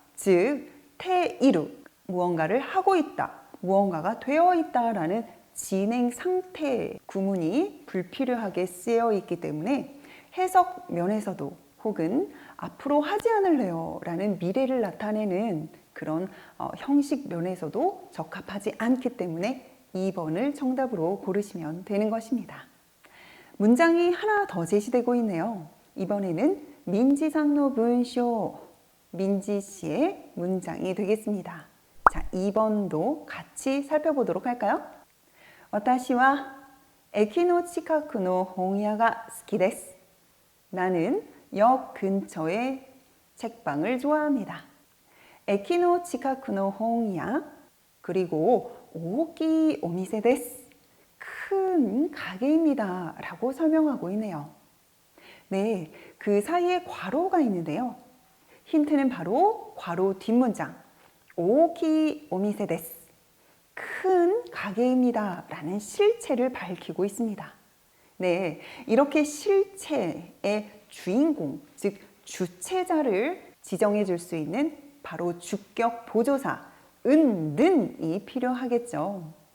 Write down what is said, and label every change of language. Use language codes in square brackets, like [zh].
[ko] 즉 태이루 무언가를 하고 있다, 무언가가 되어 있다라는 진행 상태 구문이 불필요하게 쓰여 있기 때문에 해석 면에서도 혹은 앞으로 하지 않을래요 라는 미래를 나타내는 그런 형식 면에서도 적합하지 않기 때문에 2번을 정답으로 고르시면 되는 것입니다. 문장이 하나 더 제시되고 있네요. 이번에는 민지상노 분쇼 민지 씨의 문장이 되겠습니다. 자, 2번도 같이 살펴보도록 할까요? [ja] 私は駅の近くの本屋が好きです. [ko] 나는 역 근처의 책방을 좋아합니다. [ja] 駅の近くの本屋 [ko] 그리고 [ja] 大きいお店です. [ko] 큰 가게입니다. 라고 설명하고 있네요. 네, 그 사이에 괄호가 있는데요. 힌트는 바로 괄호 뒷문장 오키 오미세 데스 큰 가게입니다 라는 실체를 밝히고 있습니다. 네, 이렇게 실체의 주인공, 즉 주체자를 지정해 줄 수 있는 바로 주격 보조사 은는이 필요하겠죠.